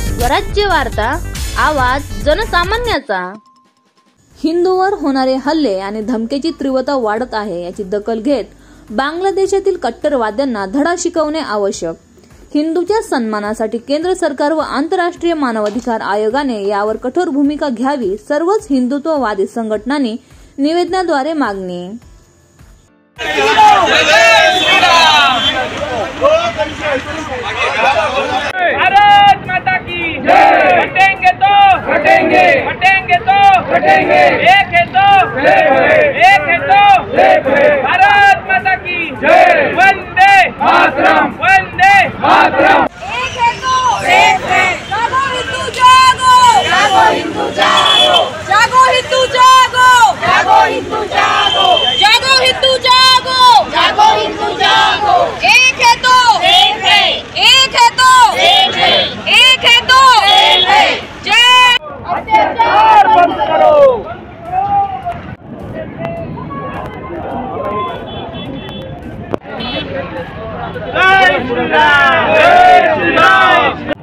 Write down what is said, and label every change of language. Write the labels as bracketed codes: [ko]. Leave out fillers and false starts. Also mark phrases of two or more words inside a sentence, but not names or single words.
[mr] स्वराज्य वार्ता, आवाज जनसामान्याचा। हिंदूवर होणारे हल्ले आणि धमकीची तीव्रता वाढत आहे याची दखल घेत बांगलादेशातील कट्टरवाद्यांना धडा शिकवणे आवश्यक। हिंदूच्या सन्मानासाठी केंद्र सरकार व आंतरराष्ट्रीय मानवाधिकार आयोगाने यावर कठोर भूमिका घ्यावी, सर्वच हिंदुत्ववादी संघटनांनी निवेदनाद्वारे मागणी। [hi] भारत माता की जय। हटेंगे तो हटेंगे, हटेंगे तो हटेंगे, एक है तो एक है तो भारत माता की जय। वंदे मातरम, वंदे मातरम। एक है तो एक है, जागो हिंदू जागो, जागो हिंदू जागो, जागो हिंदू जागो, जागो हिंदू जागो, जागो हिंदू जागो, जागो हिंदू जागो। एक है तो एक है, एक है तो एक है, एक है तो एक है। जय। अत्याचार बंद करो। जय श्री राम, जय श्री राम।